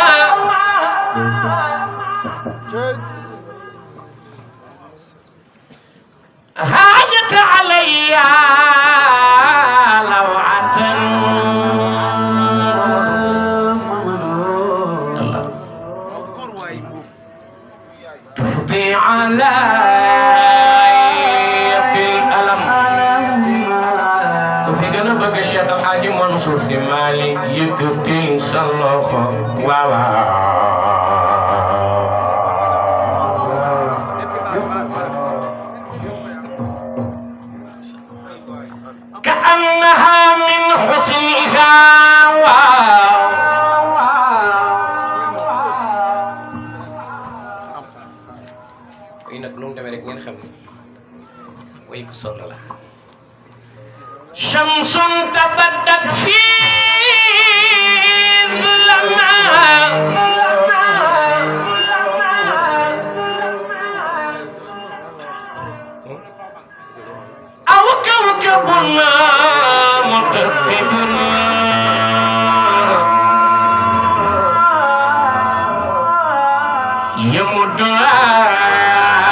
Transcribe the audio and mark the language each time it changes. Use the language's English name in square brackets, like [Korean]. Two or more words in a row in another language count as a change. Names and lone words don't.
[Arabic] هاجت علي لوعة تفضي علي [Wolof] Cheikh El Hadji Mansour Sy Malick yëkkati sa loxo waaw [Arabic] كأنها من حسنها [Wolof] yi nag lu mu demee rek ngeen xam way ko sonn la [Arabic] شمس تبدت في الظلماء أو كوكب متقد يمد